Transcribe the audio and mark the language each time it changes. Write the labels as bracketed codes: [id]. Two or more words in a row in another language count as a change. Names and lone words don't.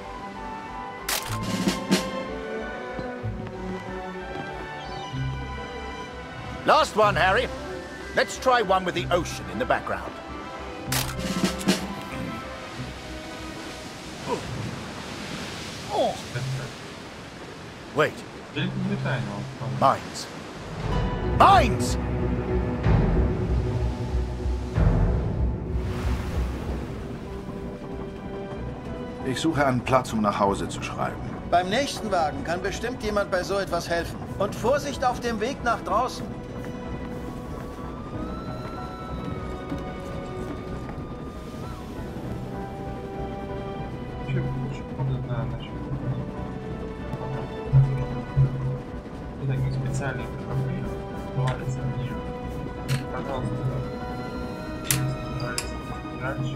[en] Last one, Harry. Let's try one with the ocean in the background. Oh. Wait. Mines. Mines! [de] Ich suche einen Platz, um nach Hause zu schreiben. Beim nächsten Wagen kann bestimmt jemand bei so etwas helfen. Und Vorsicht auf dem Weg nach draußen. [ru] Это не специальные корабли, называются они, пожалуйста, дальше.